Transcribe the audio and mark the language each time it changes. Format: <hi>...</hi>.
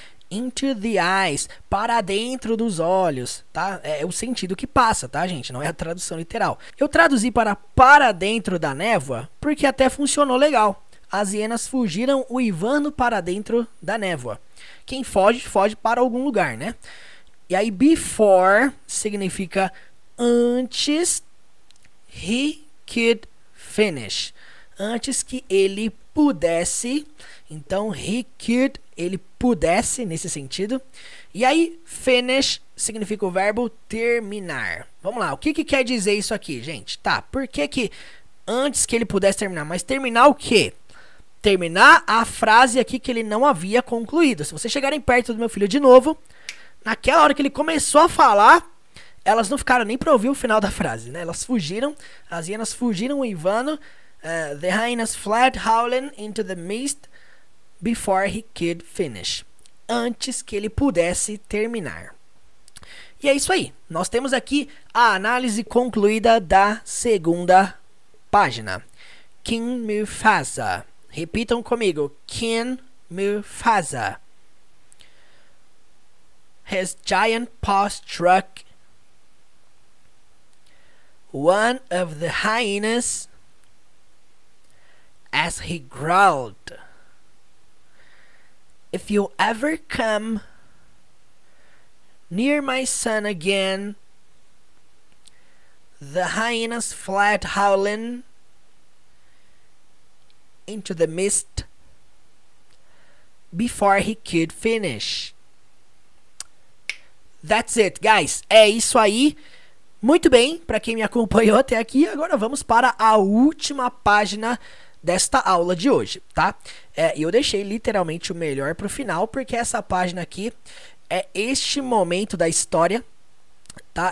<en>Into the eyes,</en> <pt>para dentro dos olhos, tá? É o sentido que passa, tá, gente? Não é a tradução literal. Eu traduzi para dentro da névoa porque até funcionou legal. As hienas fugiram uivando para dentro da névoa. Quem foge, foge para algum lugar, né? E aí, before significa antes</pt> <en>he could finish.</en> <pt>Antes que ele pudesse. Então,</pt> <en>he could,</en> <pt>ele pudesse, nesse sentido. E aí, finish significa o verbo terminar. Vamos lá, o que quer dizer isso aqui, gente? Tá, por que antes que ele pudesse terminar? Mas terminar o quê? Terminar a frase aqui que ele não havia concluído. Se vocês chegarem perto do meu filho de novo, naquela hora que ele começou a falar, elas não ficaram nem para ouvir o final da frase, né? Elas fugiram, as hienas fugiram uivando,</pt> <en>The hyenas fled howling into the mist before he could finish.</en> <pt>Antes que ele pudesse terminar. E é isso aí. Nós temos aqui a análise concluída da segunda página. King Mufasa. Repitam comigo. King Mufasa.</pt> <en>His giant paw struck one of the hyenas as he growled, "If you ever come near my son again." The hyenas fled howling into the mist before he could finish. That's it, guys.</en> <pt>É isso aí. Muito bem, para quem me acompanhou até aqui, agora vamos para a última página desta aula de hoje, tá? Eu deixei literalmente o melhor para o final, porque essa página aqui é este momento da história, tá?</pt>